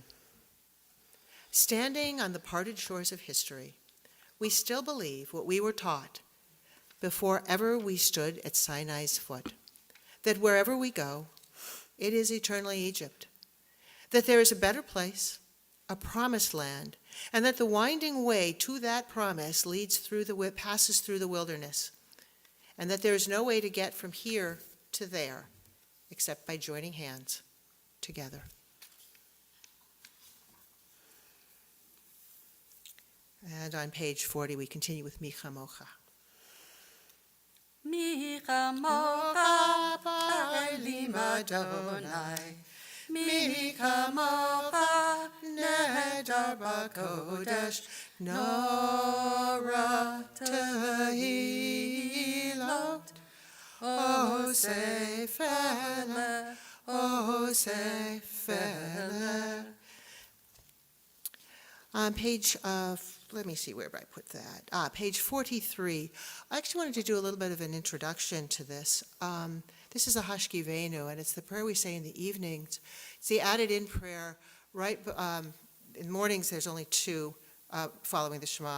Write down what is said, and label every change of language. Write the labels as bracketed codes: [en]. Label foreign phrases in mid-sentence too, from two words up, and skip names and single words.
[en] Standing on the parted shores of history, we still believe what we were taught before ever we stood at Sinai's foot, that wherever we go, it is eternally Egypt, that there is a better place, a promised land, and that the winding way to that promise passes through the wilderness, and that there is no way to get from here to there except by joining hands together. And on page 40, we continue with Mi Chamocha. [he] מי כמוכה באלים אדוני מי כמוכה נאדר בקודש נורא תהילות עושה פלא עושה פלא. [en] On page let me see, where did I put that? Page 43. I actually wanted to do a little bit of an introduction to this. This is a Hashkivenu, and it's the prayer we say in the evenings. It's the added-in prayer. Right in mornings, there's only two following the Shema.